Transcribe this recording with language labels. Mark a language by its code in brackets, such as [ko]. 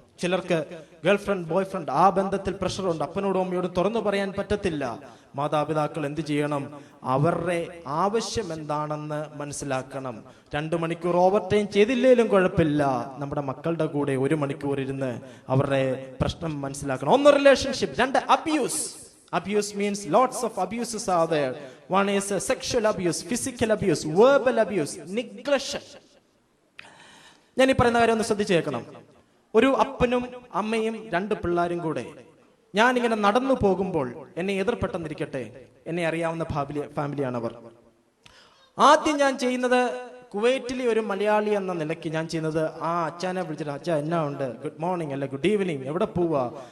[ml] ചിലർക്ക് girlfriend boy friend, ആ ബന്ധത്തിൽ പ്രഷറുണ്ട്. അപ്പനോടും അമ്മയോടും തുറന്നു പറയാൻ പറ്റത്തില്ല. മാതാപിതാക്കൾ എന്ത് ചെയ്യണം? അവരുടെ ആവശ്യം എന്താണെന്ന് മനസ്സിലാക്കണം. 2 മണിക്കൂർ ഓവർ ടൈം ചെയ്തില്ലേലും കുഴപ്പമില്ല, നമ്മുടെ മക്കളുടെ കൂടെ 1 മണിക്കൂർ ഇരുന്ന് അവരുടെ പ്രശ്നം മനസ്സിലാക്കണം. 1, relationship. 2, abuse. [en] Abuse means lots of abuses are there. One is sexual abuse, physical abuse, verbal abuse, neglection. [ml] ഞാൻ ഈ പറയുന്ന കാര്യം ഒന്ന് ശ്രദ്ധിച്ചു കേൾക്കണം. ഒരു അപ്പനും അമ്മയും 2 പിള്ളേരും കൂടെ ഞാനിങ്ങനെ നടന്നു പോകുമ്പോൾ എന്നെ എതിർപ്പെട്ടെന്നിരിക്കട്ടെ, എന്നെ അറിയാവുന്ന ഫാമിലിയാണ് അവർ. ആദ്യം ഞാൻ ചെയ്യുന്നത് കുവൈറ്റിലെ ഒരു മലയാളി എന്ന നിലയ്ക്ക് ഞാൻ ചെയ്യുന്നത് ആ അച്ഛനെ വിളിച്ചിട്ട്, അച്ഛാ എന്നാ ഉണ്ട്, ഗുഡ് മോർണിംഗ് അല്ല ഗുഡ് ഈവനിങ്, എവിടെ പോവാ?